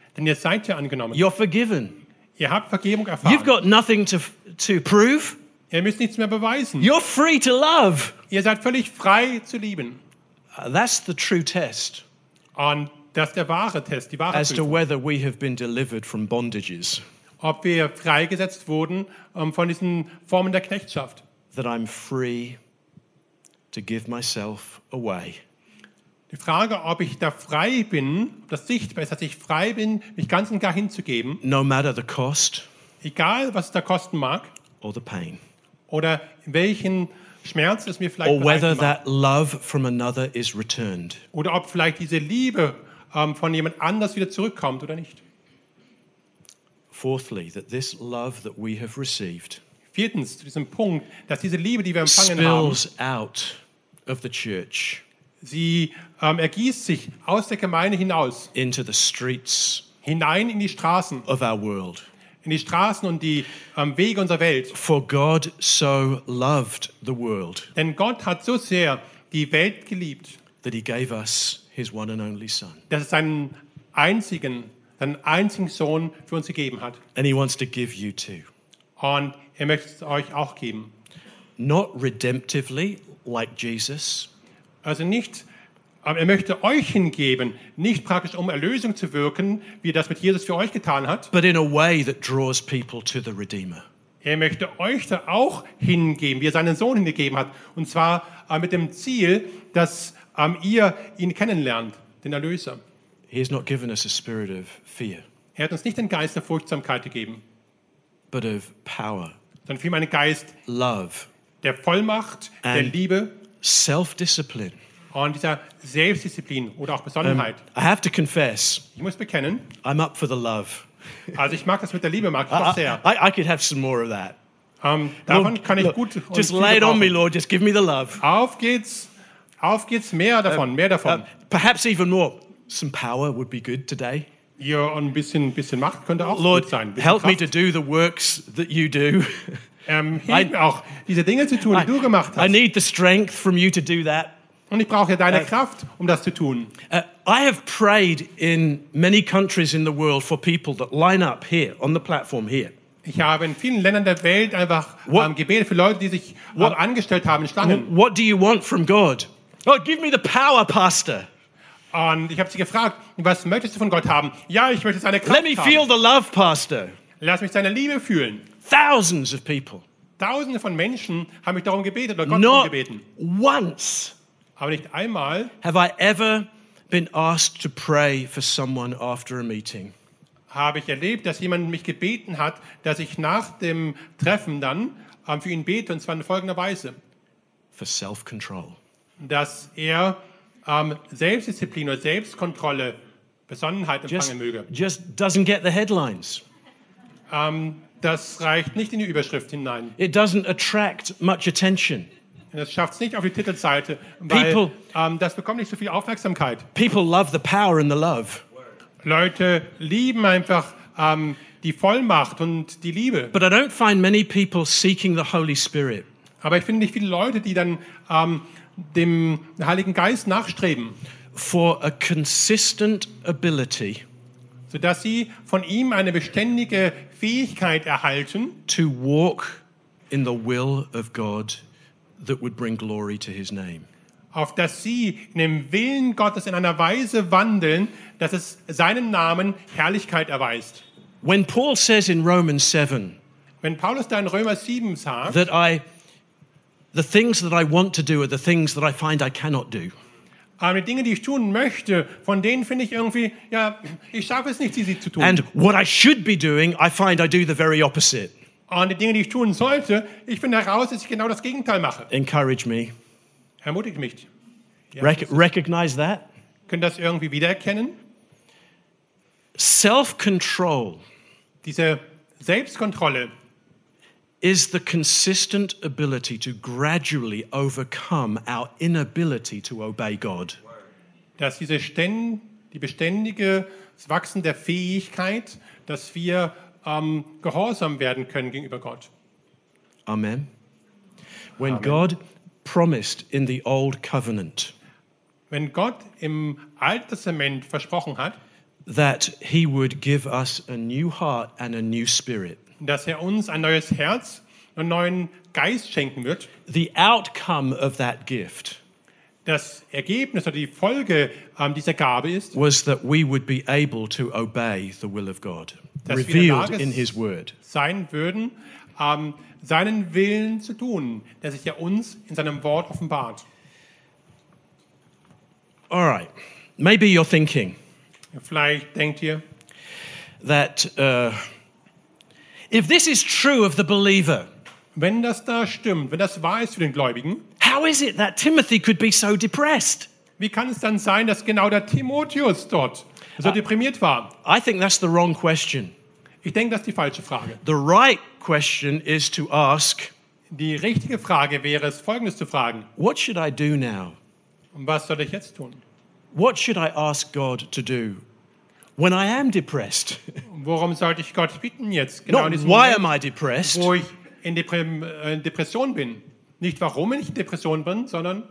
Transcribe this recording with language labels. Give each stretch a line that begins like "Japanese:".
German: Denn ihr seid ja angenommen.
English: You're forgiven.
German: Ihr habt Vergebung erfahren.
English: You've got nothing to prove.
German: Ihr müsst nichts mehr beweisen.
English: You're free to love.
German: Ihr seid völlig frei zu lieben.
English: That's the true test.
German: Und das ist der wahre Test, die wahre Prüfung.
English: As to whether we have been delivered from bondages.
German: Ob wir freigesetzt wurden von diesen Formen der Knechtschaft.
English: That I'm free to give myself away.
German: Die Frage, ob ich da frei bin, ob das sichtbar ist, dass ich frei bin, mich ganz und gar hinzugeben.
English: No matter the cost.
German: Egal, was es da kosten mag.
English: Or the pain.
German: Oder welchen Schmerz es mir vielleicht bereiten mag.
English: Or whether that love from another is returned.
German: Oder ob vielleicht diese Liebe von jemand anders wieder zurückkommt oder nicht.
English: Fourthly, that this love that we have received,
German: viertens, zu diesem Punkt, dass diese Liebe, die wir empfangen haben,
English: spills out of the church,
German: sie ergießt sich aus der Gemeinde hinaus,
English: into the streets,
German: hinein in die Straßen,
English: of our world,
German: in die Straßen und die Wege unserer Welt.
English: For God so loved the world,
German: denn Gott hat so sehr die Welt geliebt,
English: that he gave us his one and only Son,
German: dass es seinen einzigen einen einzigen Sohn für uns gegeben hat.
English: And he wants to give you too.
German: Und er möchte es euch auch geben.
English: Not redemptively like Jesus.
German: Also nicht, er möchte euch hingeben, nicht praktisch um Erlösung zu wirken, wie das mit Jesus für euch getan hat.
English: But in a way that draws people to the Redeemer.
German: Er möchte euch da auch hingeben, wie er seinen Sohn hingegeben hat. Und zwar mit dem Ziel, dass ihr ihn kennenlernt, den Erlöser.
English: He has not given us a spirit of fear.
German: Er hat uns nicht den Geist der Furchtsamkeit gegeben,
English: but of power,
German: sondern vielmehr einen Geist,
English: love,
German: der Vollmacht,
English: and
German: der Liebe,
English: self-discipline,
German: und dieser Selbstdisziplin oder auch Besonnenheit.
English: I have to confess,
German: ich muss bekennen,
English: I'm up for the love.
German: Also ich mag das mit der Liebe, mag ich sehr.
English: I could have some more of that.
German: Davon kann ich gut.
English: Just lay it on me, Lord. Just give me the love.
German: Auf geht's, mehr davon, mehr davon.
English: Perhaps even more. Some power would be good today.
German: Ja, ein bisschen Macht könnte auch
English: Lord,
German: gut sein.
English: Lord, help
German: Kraft.
English: Me to do the works that you do.
German: Hilf mir auch, diese Dinge zu tun, die du gemacht hast.
English: I need the strength from you to do that.
German: Und ich brauche deine Kraft, um das zu tun.
English: I have prayed in many countries in the world for people that line up here on the platform here.
German: Ich habe in vielen Ländern der Welt einfach gebetet für Leute, die sich angestellt haben in Schlangen.
English: What do you want from God? Oh, give me the power, Pastor.
German: Und ich habe sie gefragt, was möchtest du von Gott haben? Ja, ich möchte seine Kraft haben.
English: Let me feel the love, Pastor.
German: Lass mich seine Liebe fühlen.
English: Thousands of people.
German: Tausende von Menschen haben mich darum gebetet oder Gott darum gebeten.
English: Not once.
German: Aber nicht einmal.
English: Have I ever been asked to pray for someone after a meeting?
German: Habe ich erlebt, dass jemand mich gebeten hat, dass ich nach dem Treffen dann für ihn bete, und zwar in folgender Weise.
English: For self-control.
German: Dass er Selbstdisziplin oder Selbstkontrolle, Besonnenheit empfangen möge.
English: Just doesn't get the headlines.
German: Das reicht nicht in die Überschrift hinein.
English: It doesn't attract much attention.
German: Das schafft es nicht auf die Titelseite, weil
English: people,
German: das bekommt nicht so viel Aufmerksamkeit.
English: People love the power and the love.
German: Leute lieben einfach die Vollmacht und die Liebe.
English: But I don't find many people seeking the Holy Spirit.
German: Aber ich finde nicht viele Leute, die dann dem Heiligen Geist nachstreben.
English: For a consistent ability.
German: Sodass sie von ihm eine beständige Fähigkeit erhalten.
English: To walk in the will of God that would bring glory to his name.
German: Auf dass sie in dem Willen Gottes in einer Weise wandeln, dass es seinem Namen Herrlichkeit erweist.
English: When Paul says in Romans 7,
German: wenn Paulus da in Römer 7 sagt,
English: that I, the things that I want to do are the things that I find I cannot do.
German: Die Dinge, die ich tun möchte, von denen finde ich irgendwie, ja, ich schaffe es nicht, sie zu tun.
English: And what I should be doing, I find I do the very opposite.
German: Und die Dinge, die ich tun sollte, ich finde heraus, dass ich genau das Gegenteil mache.
English: Encourage me.
German: Ermutigt mich.
English: Recognize that.
German: Können das irgendwie wiedererkennen?
English: Self-control.
German: Diese Selbstkontrolle.
English: Is the consistent ability to gradually overcome our inability to obey God.
German: Dass diese die beständige Wachsen der Fähigkeit, dass wir gehorsam werden können gegenüber Gott.
English: Amen. When Amen. God promised in the old covenant,
German: wenn Gott im Alten Testament versprochen hat,
English: that he would give us a new heart and a new spirit,
German: dass er uns ein neues Herz und einen neuen Geist schenken wird,
English: the outcome of that gift,
German: das Ergebnis oder die Folge dieser Gabe ist,
English: was that we would be able to obey the will of God. Revealed in his word.
German: Sein würden, seinen Willen zu tun, der sich ja uns in seinem Wort offenbart.
English: All right. Maybe you're thinking.
German: Vielleicht denkt ihr,
English: that if this is true of the believer,
German: wenn das da stimmt, wenn das wahr ist für den Gläubigen,
English: how is it that Timothy could be so depressed?
German: Wie kann es dann sein, dass genau der Timotheus dort so deprimiert war?
English: I think that's the wrong question.
German: Ich denke, das ist die falsche Frage.
English: The right question is to ask.
German: Die richtige Frage wäre es, Folgendes zu fragen.
English: What should I do now?
German: Und was soll ich jetzt tun?
English: What should I ask God to do when I am depressed?
German: Worum sollte ich Gott bitten jetzt? Genau
English: Not
German: in diesem
English: why
German: Moment,
English: am I depressed?
German: Wo ich in Depression bin. Nicht warum ich in Depression bin, sondern.